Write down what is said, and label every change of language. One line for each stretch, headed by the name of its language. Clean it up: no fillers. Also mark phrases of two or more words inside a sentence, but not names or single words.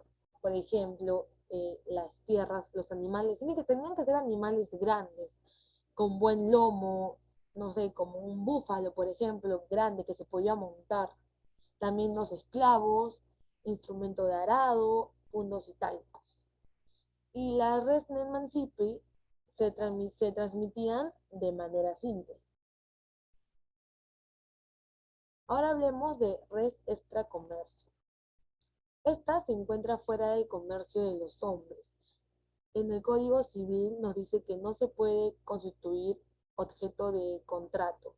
Spanish: Por ejemplo, las tierras, los animales. Tenían que ser animales grandes, con buen lomo, no sé, como un búfalo, por ejemplo, grande que se podía montar. También los esclavos, instrumento de arado, puntos itálicos. Y las
Latin: res non mancipi
Spanish: se transmitían de manera simple. Ahora hablemos de
Latin: res extracomercio.
Spanish: Esta se encuentra fuera del comercio de los hombres. En el Código Civil nos dice que no se puede constituir objeto de contrato.